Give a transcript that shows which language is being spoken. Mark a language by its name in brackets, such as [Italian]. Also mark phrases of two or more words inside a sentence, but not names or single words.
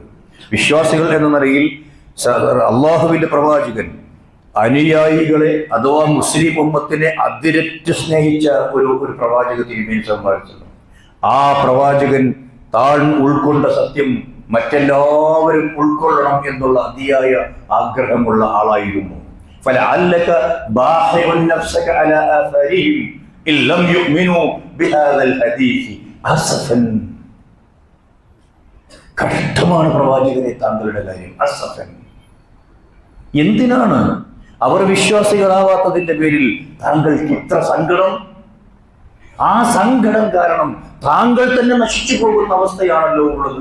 [Malayalam] വിശ്വാസികൾ എന്ന നിലയിൽ അള്ളാഹുവിന്റെ പ്രവാചകൻ അനുയായികളെ അഥവാ മുസ്ലിം ഉമ്മത്തിനെ അതിരറ്റ് സ്നേഹിച്ച ഒരു പ്രവാചക തിരുമേനി സമ്പാദിച്ചത്. ആ പ്രവാചകൻ താൻ ഉൾക്കൊണ്ട സത്യം മറ്റെല്ലാവരും ഉൾക്കൊള്ളണം എന്നുള്ള അതിയായ ആഗ്രഹമുള്ള ആളായിരുന്നു. [Arabic] فلعلك باخع نفسك على آثارهم إن لم يؤمنوا بهذا الحديث أسفا. [Malayalam] കഷ്ടമാണ് പ്രവാചകനെ താങ്കളുടെ കാര്യം. അസഫൻ, എന്തിനാണ് അവർ വിശ്വാസികളാവാത്തതിന്റെ പേരിൽ താങ്കൾക്ക് ഇത്ര സങ്കടം? ആ സങ്കടം കാരണം താങ്കൾ തന്നെ നശിച്ചു പോകുന്ന അവസ്ഥയാണല്ലോ ഉള്ളത്.